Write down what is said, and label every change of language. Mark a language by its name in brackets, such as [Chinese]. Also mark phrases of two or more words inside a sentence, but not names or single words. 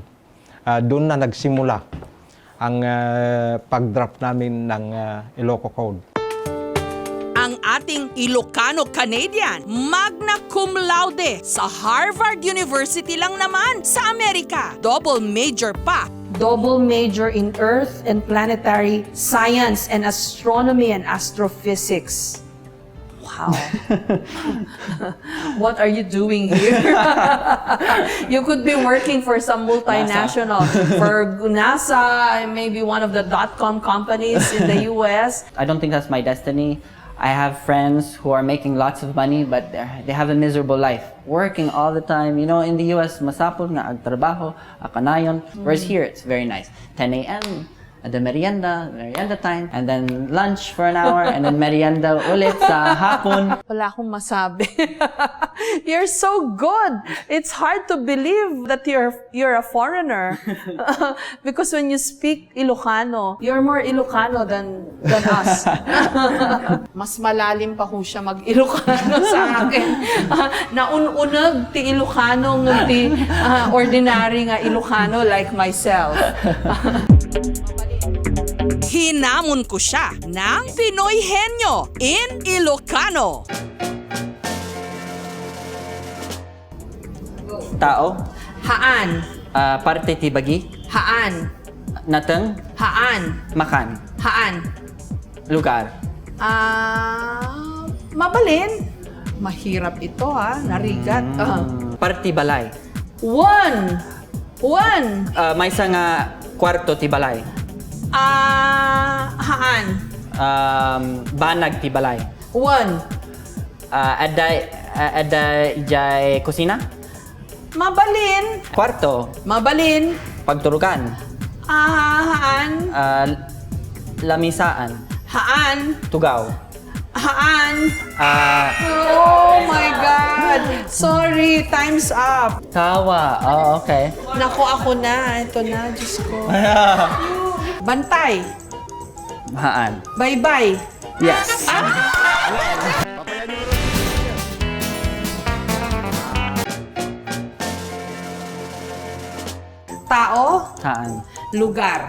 [Filipino] Doon na nagsimula ang pag-draft namin ng Iloco code. Ang ating Ilocano-Canadian, [Latin] magna cum laude [Filipino] sa Harvard University lang naman sa Amerika. [English] Double major pa. Double major in Earth and Planetary Science and Astronomy and Astrophysics. Wow. What are you doing here? You could be working for some multinational, for NASA, maybe one of the .com companies in the US. I don't think that's my destiny. I have friends who are making lots of money, but they have a miserable life. Working all the time. You know, in the US, [Iloko] masapol nga agtrabaho, akanayon. [English] Whereas here, it's very nice. 10 a.m., the merienda time, and then lunch for an hour, and then [Filipino] merienda ulit sa hapon. Wala akong masabi. [English] You're so good. It's hard to believe that you're a foreigner. Because when you speak Ilocano, you're more Ilocano than us. [Filipino] Mas malalim pa ho siya mag-Ilocano sa akin. [Iloko] Naununag ti Ilocano ng ti ordinary nga Ilocano like myself. [Filipino] Hinamon ko siya ng Pinoy Henyo [English] in Ilocano. [Iloko] Tao, Haan. parte ti bagi, Haan. nateng, Haan. makan, Haan. lugar. Mabalin. [Filipino] Mahirap ito narigat. [Iloko] Parte balay. [English] One. [Iloko] May isa nga kwarto ti balay. Haan. Banag ti balay. [English] One. [Iloko] Ada ijay kusina. Mabalin. Kwarto, Mabalin. pagturugan. Haan. Lamisaan, Haan. tugaw. Haan. Ah, [English] Oh my God. Sorry, time's up. tawa. Oh, okay. [Filipino] Naku, ako na. Ito na, Diyos ko. [Iloko] Bantay. Haan. [English] Bye-bye. Yes. [Iloko] Tao. Haan. Lugar.